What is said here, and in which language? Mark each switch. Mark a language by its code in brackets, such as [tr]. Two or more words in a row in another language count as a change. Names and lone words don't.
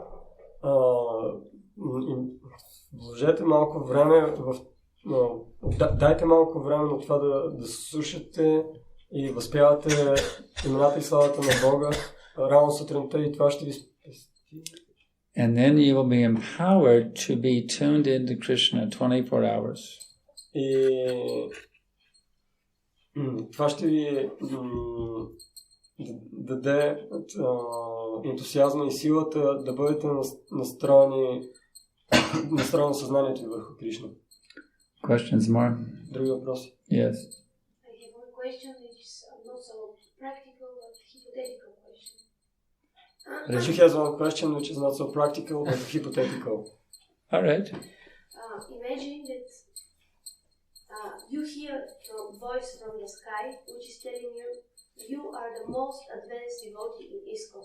[bg] Вложете малко време дайте малко време на това да слушате и възпявате имената и славата на Бога рано сутринта и това ще ви спести. [en] And then you will be empowered to be tuned into Krishna 24 hours. [bg] И това ще ви даде ентусиазма и силата да бъдете настроени съзнанието върху Кришна. [en] Questions more? [bg] Други въпроси? [en] Yes. I have one question which is not so practical but hypothetical question. She has one question which is not so practical but hypothetical. All right. Imagine that you hear a voice from the sky which is telling you you are the most advanced devotee in ISKCON.